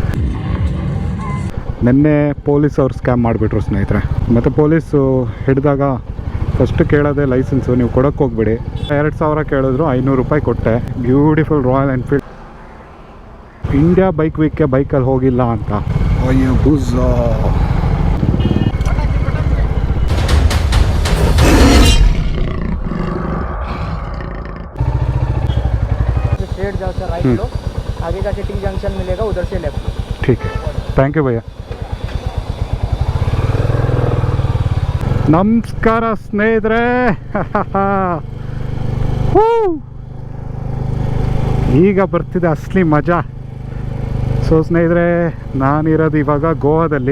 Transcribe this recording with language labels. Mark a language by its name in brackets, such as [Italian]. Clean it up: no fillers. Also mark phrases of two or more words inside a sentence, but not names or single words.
[Kannada] ನಿನ್ನೆ ಪೊಲೀಸ್ ಅವ್ರು ಸ್ಕ್ಯಾಮ್ ಮಾಡಿಬಿಟ್ರು ಸ್ನೇಹಿತರೆ. ಮತ್ತು ಪೊಲೀಸು ಹಿಡಿದಾಗ ಫಸ್ಟ್ ಕೇಳೋದೇ ಲೈಸೆನ್ಸು, ನೀವು ಕೊಡೋಕ್ಕೆ ಹೋಗ್ಬಿಡಿ. 2000 ಕೇಳಿದ್ರು, 500 ರೂಪಾಯಿ ಕೊಟ್ಟೆ. ಬ್ಯೂಟಿಫುಲ್ ರಾಯಲ್ ಎನ್ಫೀಲ್ಡ್. ಇಂಡಿಯಾ ಬೈಕ್ ವೀಕ್ಗೆ ಬೈಕಲ್ಲಿ ಹೋಗಿಲ್ಲ ಅಂತ. ಅಯ್ಯೋ ಬುಝ. [Hindi] स्ट्रेट जाओ सर, राइट लो, आगे जाके [English] T junction [Hindi] मिलेगा, उधर से लेफ्ट. ठीक है, [English] thank you [Hindi] भैया. [Kannada] ನಮಸ್ಕಾರ ಸ್ನೇಹಿತರೆ. ಈಗ ಬರ್ತಿದೆ ಅಸಲಿ ಮಜಾ. ಸೊ ಸ್ನೇಹಿತರೆ, ನಾನಿರೋದು ಇವಾಗ ಗೋವಾದಲ್ಲಿ.